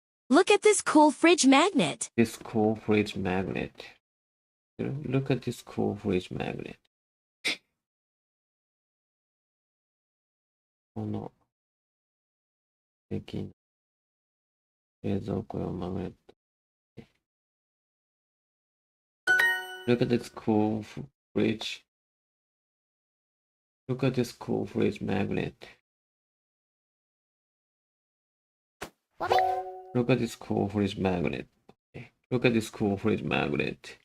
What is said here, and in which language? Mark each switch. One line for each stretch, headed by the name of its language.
English: Look at this cool fridge magnet. This cool fridge magnet. Look at this cool fridge magnet.
Japanese: この素敵な冷蔵庫用マグネット。
English: Look at this cool fridge. Look at this cool fridge magnet. Look at this cool fridge magnet. Look at this cool fridge magnet.